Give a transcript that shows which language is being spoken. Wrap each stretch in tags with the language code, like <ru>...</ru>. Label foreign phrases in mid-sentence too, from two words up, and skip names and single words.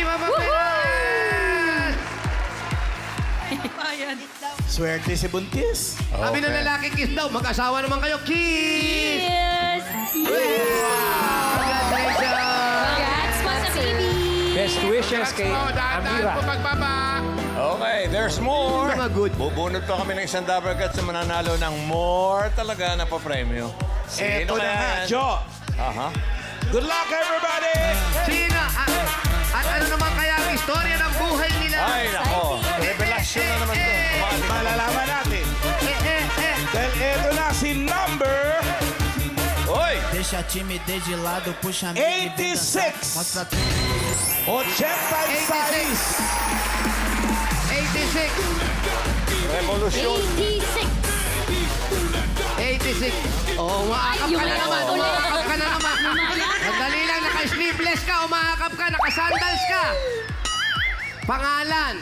<tl>Mapabelas! Swerte si Buntis. Sabi ng lalaki, kiss daw. Mag-asawa naman kayo. Kiss! Yes! Congratulations! Congrats po sa baby!</tl> <en>Best wishes</en> <tl>kay Dahan-dahan Amira. po pagbaba.</tl> <en>Okay, there's more.</en> <tl>Mga good. Bubunot pa kami ng isang Dabber Cats na mananalo ng more talaga na pa-premyo. Eto na nga, yan? Jo. Aha.</tl> <en>Good luck, everybody!</en> <tl>Sino? At ano naman kaya ang istorya ng buhay nila? Ay, nako. Revelasyon na naman to. Malalaman natin. Dahil eto na si number Oy!</tl> <pt>Deixa time de lado, puxa amigo e vem dançar.</pt> <tl>86. Mostra 86. 86. Revolusyon. 86! 86. Oh, umaakap ka na naman. Umaakap ka na naman. Sandali lang, naka-sleeveless ka, umaakap ka, naka-sandals ka. Pangalan?</tl>